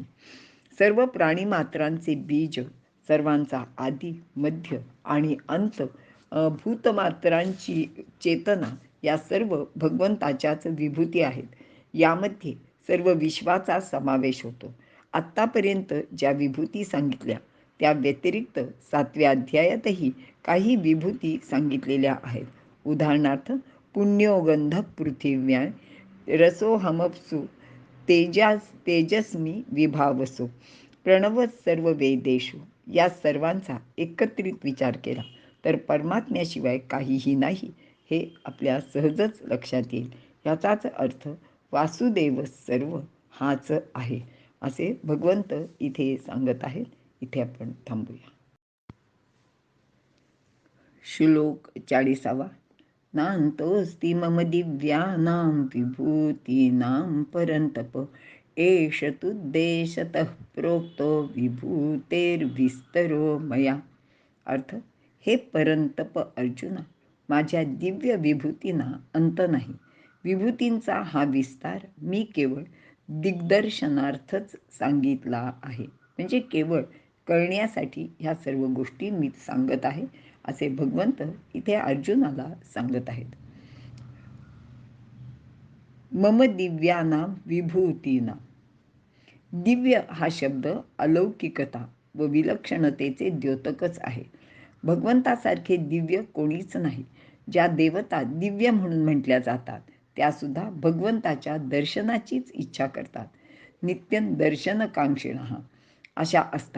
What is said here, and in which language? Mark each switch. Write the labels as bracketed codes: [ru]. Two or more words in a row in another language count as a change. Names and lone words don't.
[mr] सर्व प्राणीमात्रांचे बीज, सर्वांचा आदी मध्य आणि अंत, भूतमात्रांची चेतना या सर्व भगवंताच्याच विभूती आहेत. यामध्ये सर्व विश्वाचा समावेश होतो. आत्तापर्यंत ज्या विभूती सांगितल्या त्या व्यतिरिक्त 7व्या अध्यायातही काही विभूती सांगितलेल्या आहेत. उदाहरणार्थ, [sa] पुण्योगंध पृथिव्यां रसोहमप्सु तेजस्मी विभावसो प्रणव सर्व वेदेषु. [mr] या सर्वांचा एकत्रित विचार केला तर परमात्म्याशिवाय काहीही नाही हे आपल्या सहजच लक्षात येईल. याचाच अर्थ वासुदेव सर्व हाच आहे, असे भगवंत इथे सांगत आहेत. इथे आपण थांबूया. श्लोक 40. [sa] नान्तोऽस्ति मम दिव्यानां विभूतीनां परन्तप एष तुद्देशतः प्रोक्तो विभूतेर्विस्तरो मया. [mr] अर्थ, हे परंतप अर्जुना, माझ्या दिव्य विभूतींना अंत नाही. विभूतींचा हा विस्तार मी केवळ दिग्दर्शनार्थच सांगितला आहे. म्हणजे केवळ कळण्यासाठी ह्या सर्व गोष्टी मी सांगत आहे, असे भगवंत इथे अर्जुनाला सांगत आहेत. [sa] मम दिव्यानां विभूतीनां. [mr] दिव्य हा शब्द अलौकिकता व विलक्षणतेचे द्योतकच आहे. भगवंतासारखे दिव्य कोणीच नाही. ज्या देवता दिव्य म्हणून म्हटल्या जातात त्यासुद्धा भगवंताच्या दर्शनाचीच इच्छा करतात. [sa] नित्यं दर्शनकांक्षिणः [mr] अशा असतात.